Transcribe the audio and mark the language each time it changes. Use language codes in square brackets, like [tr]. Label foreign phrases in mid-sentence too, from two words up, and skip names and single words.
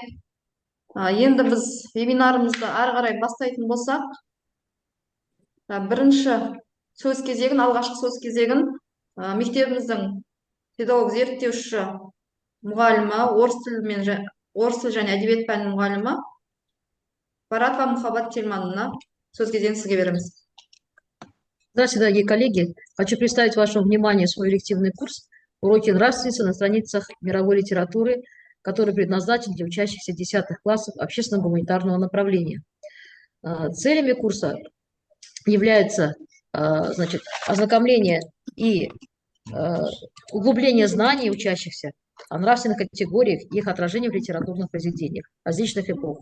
[kk] Енді біз вебинарымызды ары қарай бастайтын болсақ, бірінші сөз кезегін, алғашқы сөз кезегін мектебіміздің педагог зерттеуші мұғалімі, орыс тілі және әдебиет пәнінің мұғалімі Баратова Мухаббат Тельмановна, сөз кезегін сізге береміз. [ru] Здравствуйте, дорогие коллеги. Хочу представить вашему вниманию свой элективный курс «Уроки нравственности на страницах мировой литературы», который предназначен для учащихся 10 классов общественно-гуманитарного направления. Целями курса является ознакомление и углубление знаний учащихся о нравственных категориях и их отражении в литературных произведениях различных эпох.